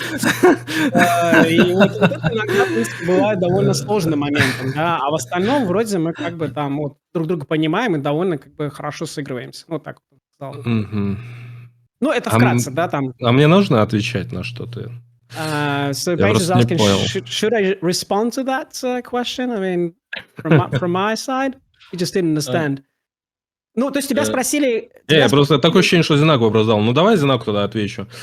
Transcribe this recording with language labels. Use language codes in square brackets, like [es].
[ru] И вот это иногда, в принципе, бывает довольно сложным моментом, да, а в остальном вроде мы как бы там вот друг друга понимаем и довольно как бы хорошо сыгрываемся. Вот так вот сказал. Ну, это вкратце, да, там. А мне нужно отвечать на что-то? [en] So Paige is asking, should I respond to that question? I mean, from my side, you just didn't understand. [ru] Ну, то есть тебя спросили... Просто такое ощущение, что ZenAku вопрос дал. Ну, давай ZenAku тогда отвечу.